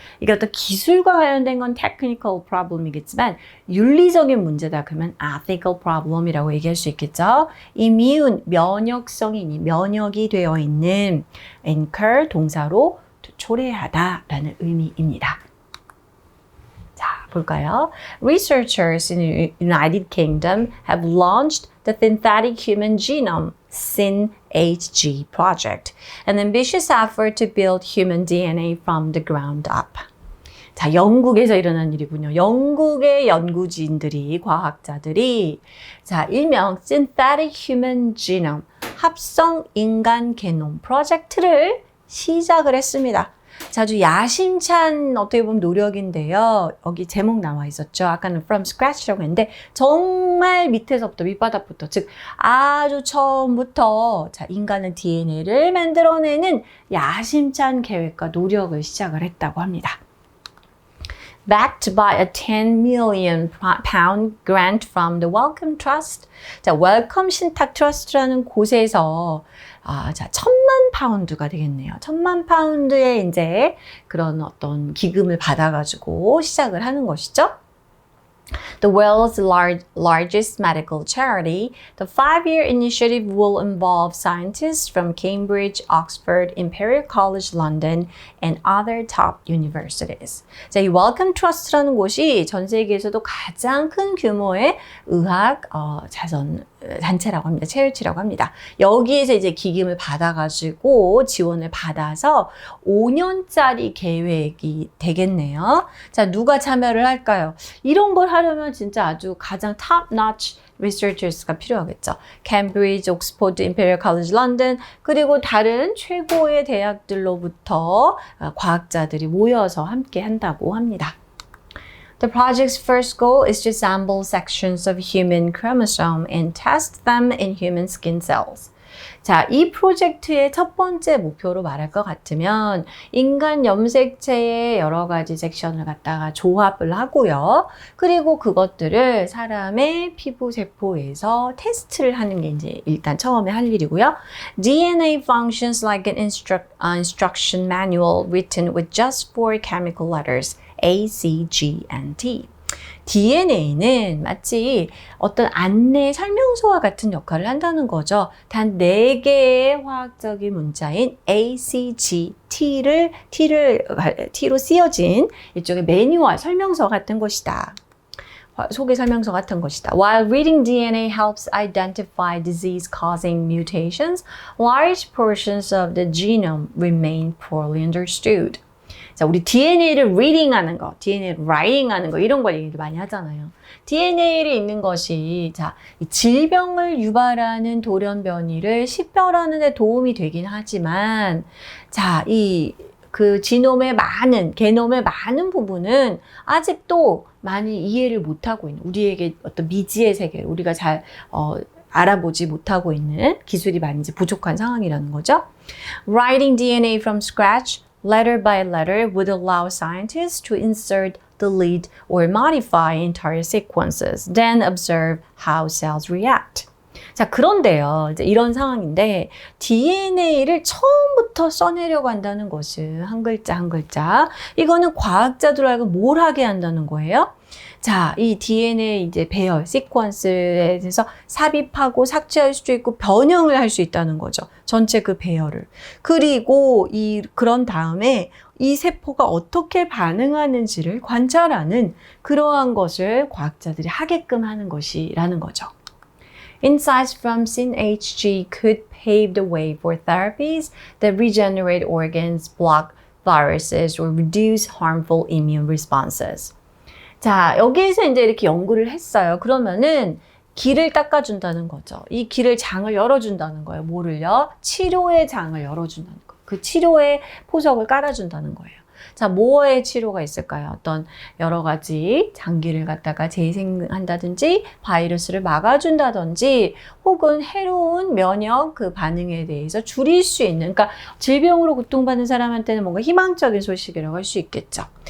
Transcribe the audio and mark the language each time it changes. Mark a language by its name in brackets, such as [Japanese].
[Korean] 이게 어떤 기술과 관련된 건 [English] technical problem [Korean] 이겠지만 윤리적인 문제다 그러면 [English] ethical problem [Korean] 이라고 얘기할 수 있겠죠? immune, 면역성이니 면역이 되어 있는 incur 동사로 초래하다라는 의미입니다. 자, 볼까요? [English] Researchers in the United Kingdom have launched the Synthetic Human Genome (SynHG) project, an ambitious effort to build human DNA from the ground up. [Korean] 자, 영국에서 일어난 일이군요. 영국의 연구진들이, 과학자들이 자, 일명 Synthetic Human Genome, 합성 인간 게놈 프로젝트를 시작을 했습니다. 자, 아주 야심찬 어떻게 보면 노력인데요. 여기 제목 나와 있었죠. 아까는 [English] from scratch [Korean] 라고 했는데 정말 밑에서부터 밑바닥부터 즉 아주 처음부터 자, 인간의 DNA를 만들어내는 야심찬 계획과 노력을 시작을 했다고 합니다. [English] Backed by a 10 million pound grant from the Wellcome Trust. [Korean] 자, 웰컴 신탁 트러스트라는 곳에서 자, 1,000만 파운드가 되겠네요. 1,000만 파운드의 이제 그런 어떤 기금을 받아가지고 시작을 하는 것이죠. [English] The world's largest medical charity, the 5-year initiative will involve scientists from Cambridge, Oxford, Imperial College London, and other top universities. [Korean] 자, 이 Wellcome Trust라는 곳이 전 세계에서도 가장 큰 규모의 의학 자선 단체라고 합니다. 체리티라고 합니다. 여기에서 이제 기금을 받아가지고 지원을 받아서 5년짜리 계획이 되겠네요. 자, 누가 참여를 할까요? 이런 걸 하려면 진짜 아주 가장 [English] top-notch researchers [Korean] 가 필요하겠죠. Cambridge, Oxford, Imperial College London 그리고 다른 최고의 대학들로부터 과학자들이 모여서 함께 한다고 합니다. [English] The project's first goal is to assemble sections of human chromosome and test them in human skin cells. [Korean] 자, 이 프로젝트의 첫 번째 목표로 말할 것 같으면 인간 염색체의 여러 가지 섹션을 갖다가 조합을 하고요. 그리고 그것들을 사람의 피부 세포에서 테스트를 하는 게 이제 일단 처음에 할 일이고요. [English] DNA functions like an instruction manual written with just 4 chemical letters. A, C, G, and T. [Korean] DNA는 마치 어떤 안내 설명서와 같은 역할을 한다는 거죠. 단 4개의 화학적인 문자인 A, C, G, T로 쓰여진 일종의 매뉴얼, 설명서 같은 것이다. 소개 설명서 같은 것이다. [English] While reading DNA helps identify disease-causing mutations, large portions of the genome remain poorly understood. [Korean] 자, 우리 DNA를 reading하는 거, DNA를 writing하는 거 이런 걸 얘기를 많이 하잖아요. DNA를 읽는 것이 자, 이 질병을 유발하는 돌연 변이를 식별하는 데 도움이 되긴 하지만 자, 그 지놈의 게놈의 많은 부분은 아직도 많이 이해를 못하고 있는 우리에게 어떤 미지의 세계, 우리가 잘 알아보지 못하고 있는 기술이 많이 이제 부족한 상황이라는 거죠. [English] Writing DNA from scratch letter by letter would allow scientists to insert, delete, or modify entire sequences, then observe how cells react. [Korean] 자, 그런데요, 이제 이런 상황인데 DNA를 처음부터 써내려고 한다는 것은 한 글자 한 글자 이거는 과학자들 알고 뭘 하게 한다는 거예요? 자, 이 DNA 이제 배열, 시퀀스에 대해서 삽입하고 삭제할 수도 있고 변형을 할 수 있다는 거죠. 전체 그 배열을. 그리고 그런 다음에 이 세포가 어떻게 반응하는지를 관찰하는 그러한 것을 과학자들이 하게끔 하는 것이라는 거죠. [English] Insights from SYNHG could pave the way for therapies that regenerate organs, block viruses, or reduce harmful immune responses. [Korean] 자, 여기에서 이제 이렇게 연구를 했어요. 그러면은 길을 닦아준다는 거죠. 이 길을 장을 열어준다는 거예요. 뭐를요? 치료의 장을 열어준다는 거예요. 그 치료의 포석을 깔아준다는 거예요. 자, 뭐의 치료가 있을까요? 어떤 여러 가지 장기를 갖다가 재생한다든지 바이러스를 막아준다든지 혹은 해로운 면역 그 반응에 대해서 줄일 수 있는, 그러니까 질병으로 고통받는 사람한테는 뭔가 희망적인 소식이라고 할 수 있겠죠.